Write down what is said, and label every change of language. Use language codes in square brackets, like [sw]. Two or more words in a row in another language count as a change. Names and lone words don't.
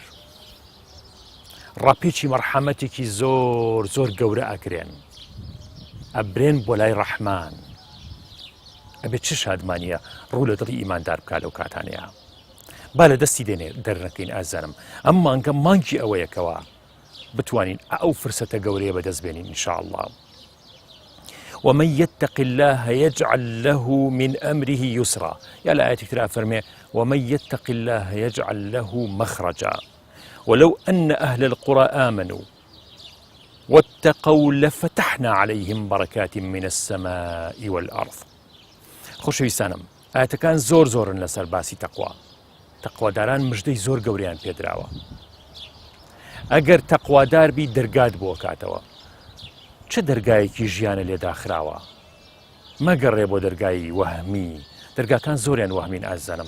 [ckb] ڕاپێکی مەرحەمەتێکی زۆر گەورە ئەکرێن، ئەبرێن بۆ لای ڕەحمان. ئەبێت چ شادمانیە ڕوو لە دڵی ئیماندار بکات لەو کاتانەیە. با لە دەستی دەرنەکەین ئازانم. ئەم مانگە مانگی ئەوەیەکەوە بتوانین ئەو فرسەتە گەورەیە بەدەستبێنین [ar] ئینشاء الله. ومن يتق الله يجعل له من أمره يسرا. يا لآية كتير أفرمي ومن يتق الله يجعل له مخرجا ولو أن أهل القرى آمنوا واتقوا لفتحنا عليهم بركات من السماء والأرض. [ckb] خۆشەویستانم ئاەتەکان زۆرن لەسەر باسی تەقوا. تەقواداران مژدەی زۆر گەورەیان پێدراوە. ئەگەر تەقوادار بی دەرگات بۆ کاتەوە. چه دەرگایەکی ژیانە لێداخراوە؟ مەگەڕێ بۆ دەرگایی وەهمی. دەرگاکان زۆریان وەهمین ئازانم.